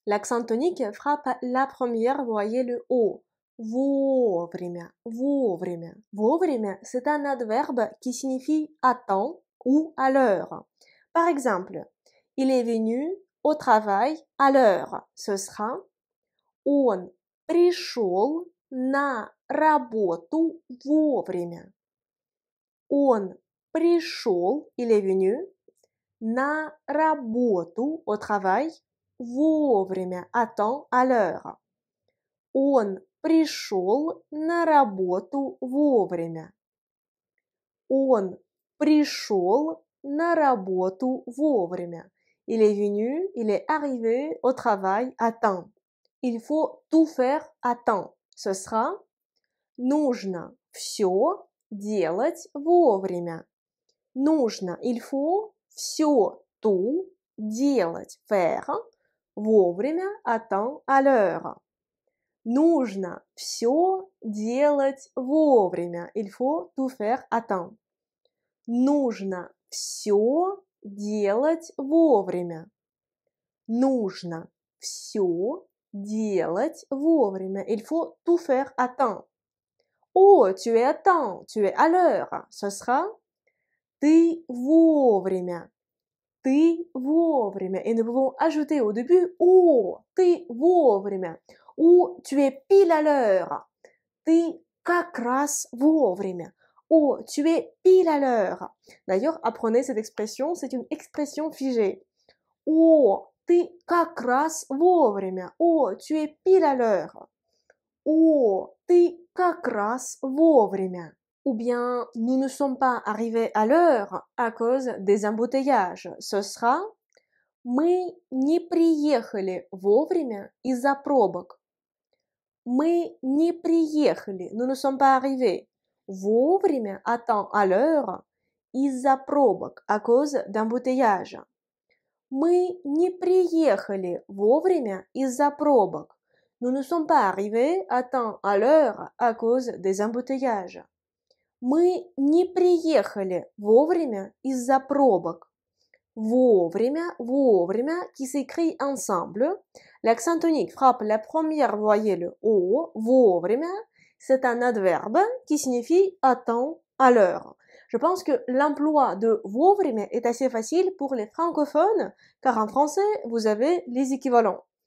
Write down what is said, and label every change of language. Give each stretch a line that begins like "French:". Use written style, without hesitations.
French: L'accent tonique frappe la première voyelle O.
Russian: Вовремя.
French: Вовремя, c'est un adverbe qui signifie à temps ou à l'heure. Par exemple, il est venu au travail à l'heure. Ce sera
Russian: Он пришел на работу вовремя. Он пришел,
French: il est venu,
Russian: на работу,
French: au travail, вовремя, à temps, à l'heure.
Russian: Он пришел на работу вовремя. Он пришел на работу вовремя.
French: Il est venu, il est arrivé au travail à temps. Il faut tout faire à temps. Ce sera
Russian: нужно все делать вовремя. Нужно,
French: il faut
Russian: все
French: tout
Russian: делать,
French: faire, вовремя, à temps, à l'heure.
Russian: Нужно все делать вовремя.
French: Il faut tout faire à temps.
Russian: Нужно все делать вовремя. Нужно все делать вовремя.
French: Il faut tout faire à temps. Oh, tu es à temps, tu es à l'heure. Ce sera
Russian: ты вовремя. Ты вовремя.
French: Et nous pouvons ajouter au début oh,
Russian: ты вовремя.
French: Ou tu es pile à l'heure.
Russian: Ты как раз вовремя.
French: Oh, tu es pile à l'heure. D'ailleurs, apprenez cette expression, c'est une expression figée.
Russian: Oh, ты как раз вовремя.
French: Oh, tu es pile à l'heure.
Russian: Oh, ты как раз вовремя.
French: Ou bien, nous ne sommes pas arrivés à l'heure à cause des embouteillages. Ce sera
Russian: мы не приехали вовремя из-за пробок. Мы не приехали,
French: nous ne sommes pas arrivés. Вовремя, à temps, à l'heure,
Russian: из-за пробок,
French: à cause d'embouteillages.
Russian: Мы не приехали вовремя из-за пробок.
French: Nous ne sommes pas arrivés à temps, à l'heure, à cause des embouteillages.
Russian: Мы не приехали вовремя из-за пробок.
French: Вовремя, qui s'écrit ensemble. L'accent tonique frappe la première voyelle O, вовремя. C'est un adverbe qui signifie à temps, à l'heure. Je pense que l'emploi de вовремя est assez facile pour les francophones, car en français, vous avez les équivalents.